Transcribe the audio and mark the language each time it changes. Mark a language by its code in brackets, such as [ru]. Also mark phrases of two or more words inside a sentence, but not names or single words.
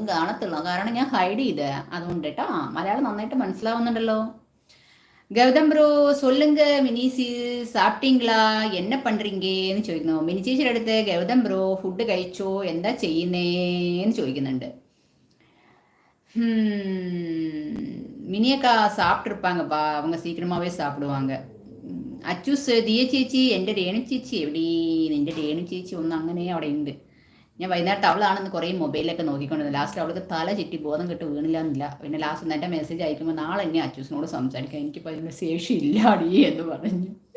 [ml] കാണത്തുള്ളൂ, കാരണം ഞാൻ ഹൈഡ് ചെയ്തേ അതുകൊണ്ട് കേട്ടോ. മലയാളം നന്നായിട്ട് മനസ്സിലാവുന്നുണ്ടല്ലോ. [ta] கௌதம் ப்ரோ சொல்லுங்க மினி சாப்பிட்டீங்களா, என்ன பண்றீங்கன்னு [ml] ചോദിക്കുന്നു. മിനി ചേച്ചിയുടെ അടുത്ത് [en] Gautham bro food [ml] കഴിച്ചോ, എന്താ ചെയ്യുന്നേന്ന് ചോദിക്കുന്നുണ്ട്. [ta] மினியக்கா சாப்பிட்ருப்பாங்கப்பா, அவங்க சீக்கிரமாகவே சாப்பிடுவாங்க. [ml] അച്ചൂസ് ദിയ ചേച്ചി, എൻ്റെ രേണു ചേച്ചി എവിടെ? നിൻ്റെ രേണു ചേച്ചി ഒന്ന് അങ്ങനെ അവിടെ ഉണ്ട്. ഞാൻ വൈകുന്നേരത്തെ അവളാണെന്ന് കുറേ മൊബൈലൊക്കെ നോക്കിക്കൊണ്ടിരുന്നത്. ലാസ്റ്റ് അവൾക്ക് തല ചുറ്റി ബോധം കെട്ട് വീണില്ല എന്നില്ല. പിന്നെ ലാസ്റ്റ് എൻ്റെ മെസ്സേജ് അയക്കുമ്പോൾ നാളെ എന്നെ അച്ചൂസിനോട് സംസാരിക്കാം, എനിക്കിപ്പോൾ അതിൻ്റെ ശേഷി ഇല്ലാടി എന്ന് പറഞ്ഞു.